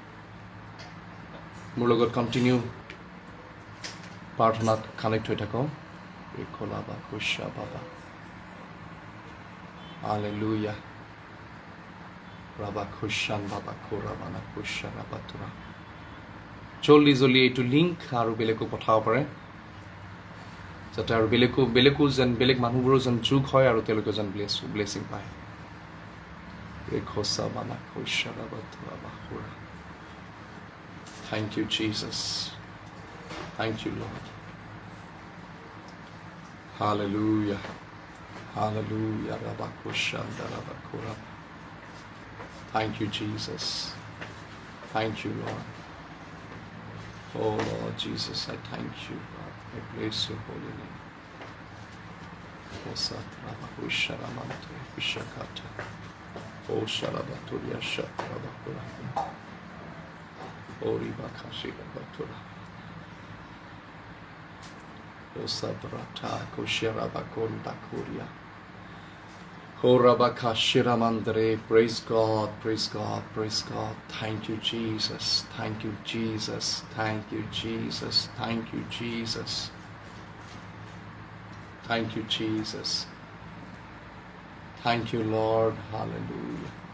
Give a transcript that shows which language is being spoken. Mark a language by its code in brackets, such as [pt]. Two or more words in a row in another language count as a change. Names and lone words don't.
[as] মোৰ লগত কন্টিনিউ প্ৰাৰ্থনাত কানেক্ট হৈ থাকক ৰিকোলাবা কুশা বাবা Hallelujah. Rabba Kushan Baba Koramana Kushana Batura. [en] Jolly to link [as] আৰু বেলেগক পঠাব পাৰে যাতে আৰু বেলেগো যেন বেলেগ মানুহবোৰো যেন যোগ হয় আৰু তেওঁলোকে যেন ব্লেছিং পায় ৰেখোসা মানা কুশানা বাতুৰা বাখুৰা [en] Thank you, Jesus. Thank you, Lord. Hallelujah. Hallelujah. Rabakushanda Rabakura. Thank you, Jesus. Thank you, Lord. Oh, Lord Jesus, I thank you, God. I bless your holy name. Osat Rabakusharamante Vishakata. Oh, Sharabaturia Shatarabakura. Oh, Ribakashira Batura. Osabrata Koshirabakun Bakuria. Horabakashiramandre. Praise God, praise God, praise God. Thank you, Jesus. Thank you, Jesus. Thank you, Jesus. Thank you, Jesus. Thank you, Jesus. Thank you, Lord. Hallelujah.